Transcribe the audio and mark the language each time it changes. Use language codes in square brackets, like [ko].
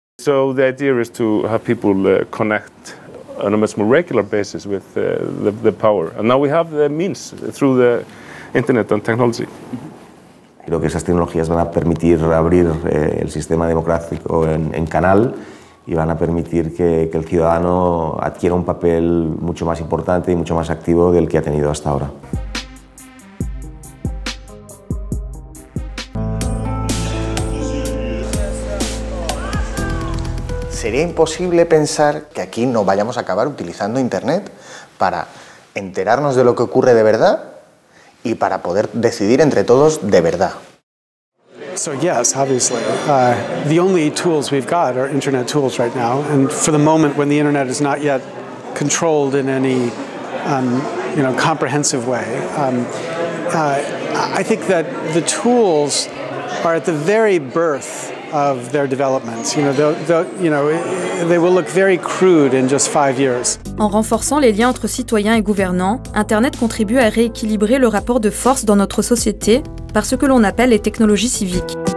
[en] So the idea is to have people connect on a much more regular basis with the power. And now we have the means through the internet and technology. [es] Creo que esas tecnologías van a permitir abrir el sistema democrático en canal y van a permitir que el ciudadano adquiera un papel mucho más importante y mucho más activo del que ha tenido hasta ahora. Sería imposible pensar que aquí no vayamos a acabar utilizando Internet para enterarnos de lo que ocurre de verdad y para poder decidir entre todos de verdad. [en] So yes, obviously. The only tools we've got are internet tools right now, and for the moment when the internet is not yet controlled in any comprehensive way, I think that the tools are at the very birth of their development. They will look very crude in just 5 years. [fr] En renforçant les liens entre citoyens et gouvernants, Internet contribue à rééquilibrer le rapport de force dans notre société par ce que l'on appelle les technologies civiques.